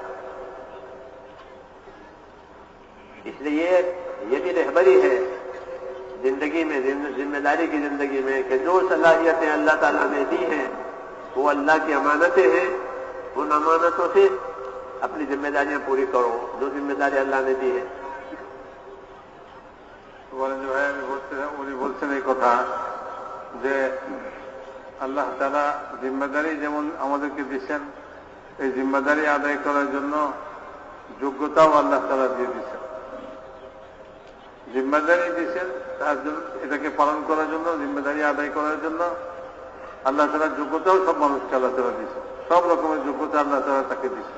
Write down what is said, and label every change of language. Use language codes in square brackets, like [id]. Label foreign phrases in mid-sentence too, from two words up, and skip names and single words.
[ur] اس لیے یہ بھی رہبری ہے زندگی میں، ذمہ داری کی زندگی میں، کہ جو صلاحیتیں اللہ تعالیٰ نے دی ہیں وہ اللہ کی امانتیں ہیں، ان امانتوں سے اپنی ذمہ داریاں پوری کرو، جو ذمہ داری اللہ نے دی ہے۔ [bn] উনি বলছেন এই কথা যে আল্লাহ তাআলা জিম্মাদারি যেমন আমাদেরকে দিয়েছেন, এই জিম্মাদারি আদায় করার জন্য যোগ্যতাও আল্লাহ তাআলা দিয়ে দিয়েছেন। জিম্মাদারি দিয়েছেন তার জন্য, এটাকে পালন করার জন্য, জিম্মাদারি আদায় করার জন্য আল্লাহ তাআলার যোগ্যতাও সব মানুষকে আল্লাহ তাআলা দিয়েছেন, সব রকমের যোগ্যতা আল্লাহ তাআলা তাকে দিয়েছেন।